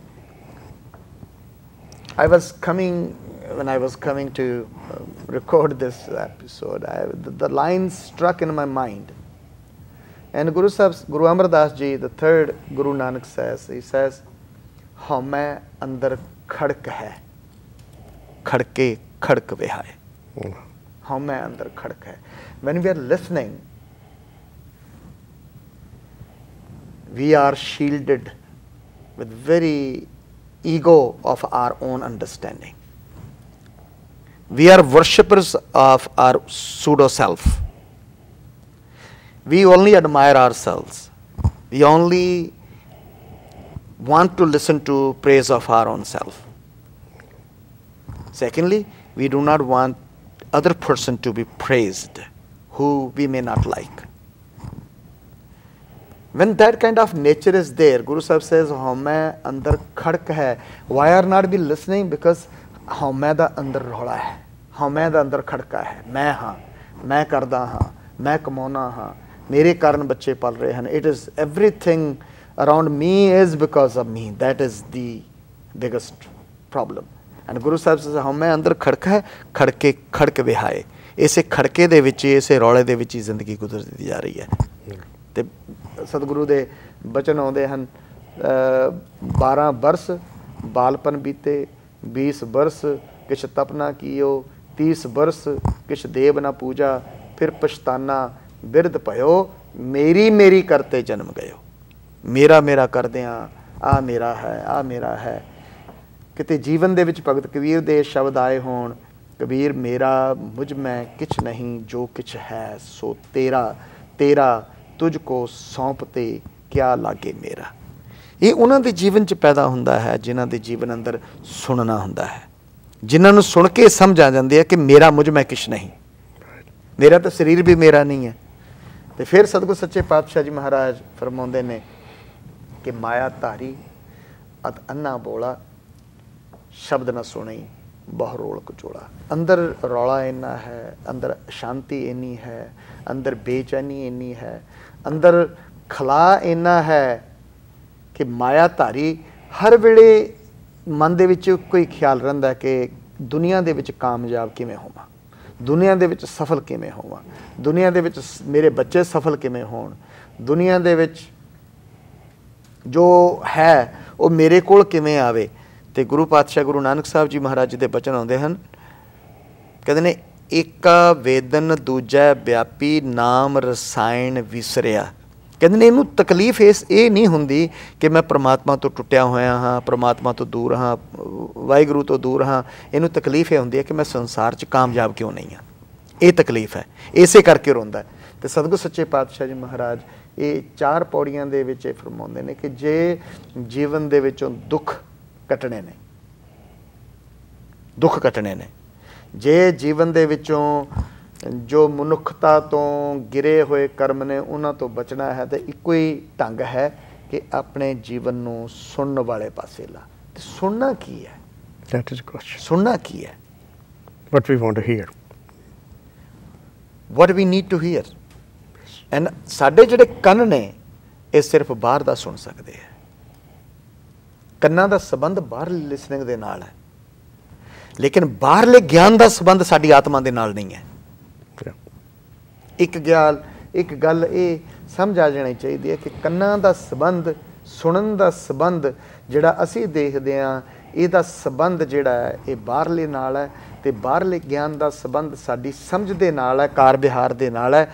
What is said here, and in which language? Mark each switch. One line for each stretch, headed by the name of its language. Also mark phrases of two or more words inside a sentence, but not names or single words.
English: When I was coming to record this episode, the lines struck in my mind. And Guru Amar Das Ji, the third Guru Nanak says, he says,
Punjabi: ਹਉਮੈ ਅੰਦਰ ਖੜਕ ਹੈ, ਖੜਕੇ ਖੜਕ ਵਿਹਾਇ. ਹਉਮੈ ਅੰਦਰ ਖੜਕ ਹੈ.
English: When we are listening, we are shielded with very ego of our own understanding. We are worshippers of our pseudo self. We only admire ourselves. We only want to listen to praise of our own self. Secondly, we do not want other person to be praised who we may not like. When that kind of nature is there, Guru Sahib says,
Punjabi: ਹਉਮੈ ਅੰਦਰ ਖੜਕ ਹੈ.
English: Why are not we listening?
Punjabi: Because ਹਉਮੈ ਦਾ ਅੰਦਰ ਰੌਲਾ ਹੈ. ਹਉਮੈ ਦਾ ਅੰਦਰ ਖੜਕਾ ਹੈ. ਮੈਂ ਹਾਂ, ਮੈਂ ਕਰਦਾ ਹਾਂ, ਮੈਂ ਕਮਾਉਣਾ ਹਾਂ, ਮੇਰੇ ਕਾਰਨ ਬੱਚੇ ਪਲ ਰਹੇ ਹੈਂ.
English: It is everything around me is because of me. That is the biggest problem. And Guru Sahib says,
Punjabi: ਹਉਮੈ ਅੰਦਰ ਖੜਕਾ ਹੈ, ਖੜਕੇ ਖੜਕ ਵਿਹਾਏ. ਇਸੇ ਖੜਕੇ ਦੇ ਵਿੱਚ ਇਸੇ ਰੌਲੇ ਦੇ ਵਿੱਚ ਹੀ ਜ਼ਿੰਦਗੀ ਗੁਜ਼ਰਦੀ ਜਾ ਰਹੀ ਹੈ. ਤੇ ਸਤਿਗੁਰੂ ਦੇ ਬਚਨ ਆਉਂਦੇ ਹਨ, 12 ਬਰਸ ਬਾਲਪਨ ਬੀਤੇ, 20 ਬਰਸ ਕਿਛ ਤਪ ਨਾ ਕੀਓ, 30 ਬਰਸ ਕਿਛ ਦੇਵ ਨਾ ਪੂਜਾ, ਫਿਰ ਪਛਤਾਨਾ ਬਿਰਧ ਭਇਓ, ਮੇਰੀ ਮੇਰੀ ਕਰਤੇ ਜਨਮ ਗਇਓ. ਮੇਰਾ ਮੇਰਾ ਕਰਦਿਆਂ ਆ ਮੇਰਾ ਹੈ, ਆ ਮੇਰਾ ਹੈ. ਕਿਤੇ ਜੀਵਨ ਦੇ ਵਿੱਚ ਭਗਤ ਕਬੀਰ ਦੇ ਸ਼ਬਦ ਆਏ ਹੋਣ,
Hindi: कबीर मेरा मुझ में किछ नहीं, जो किछ है सो तेरा, तेरा तुझको सौंपते क्या लागे मेरा.
Punjabi: ਯੇ ਉਨ੍ਹੋਂਨੇ ਜੀਵਨ ਚ ਪੈਦਾ ਹੋਂਦਾ ਹੈ ਜਿਨ੍ਹੋਂ ਕੇ ਜੀਵਨ ਅੰਦਰ ਸੁਣਨਾ ਹੋਂਦਾ ਹੈ, ਜਿਨ੍ਹੋਂਨੇ ਸੁਣ ਕੇ ਸਮਝ ਆ ਜਾਤੀ ਹੈ ਕਿ
Hindi: मेरा मुझ में किछ नहीं, मेरा तो शरीर भी मेरा नहीं है.
Punjabi: ਤੋ ਫਿਰ ਸਤਿਗੁਰੂ ਸੱਚੇ ਪਾਤਸ਼ਾਹ ਜੀ ਮਹਾਰਾਜ ਫਰਮਾਤੇ ਨੇ ਕਿ ਮਾਇਆ ਧਾਰੀ ਅਤਿ ਅੰਨਾ ਬੋਲਾ, ਸ਼ਬਦ ਨ ਸੁਣੀ ਬਹੁ ਕਚੋੜਾ. ਅੰਦਰ ਰੌਲਾ ਇੰਨਾ ਹੈ, ਅੰਦਰ ਸ਼ਾਂਤੀ ਇੰਨੀ ਹੈ, ਅੰਦਰ ਬੇਚੈਨੀ ਇੰਨੀ ਹੈ, ਅੰਦਰ ਖਲਾ ਇੰਨਾ ਹੈ ਕਿ ਮਾਇਆ ਧਾਰੀ ਹਰ ਵੇਲੇ ਮਨ ਦੇ ਵਿੱਚ ਕੋਈ ਖ਼ਿਆਲ ਰਹਿੰਦਾ ਹੈ ਕਿ ਦੁਨੀਆ ਦੇ ਵਿੱਚ ਕਾਮਯਾਬ ਕਿਵੇਂ ਹੋਵਾਂ, ਦੁਨੀਆ ਦੇ ਵਿੱਚ ਸਫਲ ਕਿਵੇਂ ਹੋਵਾਂ, ਦੁਨੀਆ ਦੇ ਵਿੱਚ ਮੇਰੇ ਬੱਚੇ ਸਫਲ ਕਿਵੇਂ ਹੋਣ, ਦੁਨੀਆ ਦੇ ਵਿੱਚ ਜੋ ਹੈ ਉਹ ਮੇਰੇ ਕੋਲ ਕਿਵੇਂ ਆਵੇ.
Hindi: तो गुरु पातशाह गुरु नानक साहब जी महाराज जी के बचन आते हैं, कहते ने
Punjabi: ਏਕਾ ਵੇਦਨ ਦੂਜਾ ਵਿਆਪੀ ਨਾਮ ਰਸਾਇਣ ਵਿਸਰਿਆ. ਕਹਤੇ ਨੇ ਇਨੂੰ ਤਕਲੀਫ਼ ਯੇ ਨਹੀਂ ਹੋਂਦੀ ਕਿ ਮੈਂ ਪਰਮਾਤਮਾ ਤੋਂ ਟੁੱਟਿਆ ਹੋਇਆ ਹਾਂ, ਪਰਮਾਤਮਾ ਤੋਂ ਦੂਰ ਹਾਂ, ਵਾਹਿਗੁਰੂ ਤੋਂ ਦੂਰ ਹਾਂ. ਇਨੂੰ ਤਕਲੀਫ਼ ਯੇ ਹੋਂਦੀ ਹੈ ਕਿ ਮੈਂ ਸੰਸਾਰ ਚ ਕਾਮਯਾਬ ਕਿਉਂ ਨਹੀਂ ਹਾਂ. ਯੇ ਤਕਲੀਫ਼ ਹੈ, ਇਸੇ ਕਰਕੇ ਰੋਂਦਾ ਹੈ. ਤੋ ਸਤਿਗੁਰੂ ਸੱਚੇ ਪਾਤਸ਼ਾਹ ਜੀ ਮਹਾਰਾਜ ਯੇ 4 ਪੌੜੀਆਂ ਦੇ ਵਿੱਚ ਫਰਮਾਉਂਦੇ ਨੇ ਕਿ ਜੇ ਜੀਵਨ ਦੇ ਵਿੱਚੋਂ ਦੁੱਖ ਕੱਟਣੇ ਨੇ, ਦੁੱਖ ਕੱਟਣੇ ਨੇ, ਜੇ ਜੀਵਨ ਦੇ ਵਿੱਚੋਂ ਜੋ ਮਨੁੱਖਤਾ ਤੋਂ ਗਿਰੇ ਹੋਏ ਕਰਮ ਨੇ ਉਨ੍ਹਾਂ ਤੋਂ ਬਚਣਾ ਹੈ, ਤੋ ਇਕੋ ਹੀ ਢੰਗ ਹੈ ਕਿ ਅਪਣੇ ਜੀਵਨ ਨੂੰ ਸੁਣਨ ਵਾਲੇ ਪਾਸੇ ਲਾ. ਤੇ ਸੁਣਨਾ ਕੀ ਹੈ?
English: That is a question.
Punjabi: ਸੁਣਨਾ ਕੀ ਹੈ?
English: What we want to hear. What we need to hear.
Punjabi: And ਸਾਡੇ ਜਿਹੜੇ ਕੰਨ ਨੇ ਯੇ ਸਿਰਫ਼ ਬਾਹਰ ਦਾ ਸੁਣ ਸਕਤੇ ਹੈਂ. ਕੰਨਾਂ ਦਾ ਸੰਬੰਧ ਬਾਹਰਲੀ ਲਿਸਨਿੰਗ ਦੇ ਨਾਲ ਹੈ, ਲੇਕਿਨ ਬਾਹਰਲੇ ਗਿਆਨ ਦਾ ਸੰਬੰਧ ਸਾਡੀ ਆਤਮਾ ਦੇ ਨਾਲ ਨਹੀਂ ਹੈ. ਇੱਕ ਗੱਲ ਇਹ ਸਮਝ ਆ ਜਾਣੀ ਚਾਹੀਦੀ ਹੈ ਕਿ ਕੰਨਾਂ ਦਾ ਸੰਬੰਧ, ਸੁਣਨ ਦਾ ਸੰਬੰਧ ਜਿਹੜਾ ਅਸੀਂ ਦੇਖਦੇ ਹਾਂ, ਇਹਦਾ ਸੰਬੰਧ ਜਿਹੜਾ ਹੈ ਇਹ ਬਾਹਰਲੇ ਨਾਲ ਹੈ, ਤੇ ਬਾਹਰਲੇ ਗਿਆਨ ਦਾ ਸੰਬੰਧ ਸਾਡੀ ਸਮਝ ਦੇ ਨਾਲ ਹੈ, ਕਾਰ ਵਿਹਾਰ ਦੇ ਨਾਲ ਹੈ.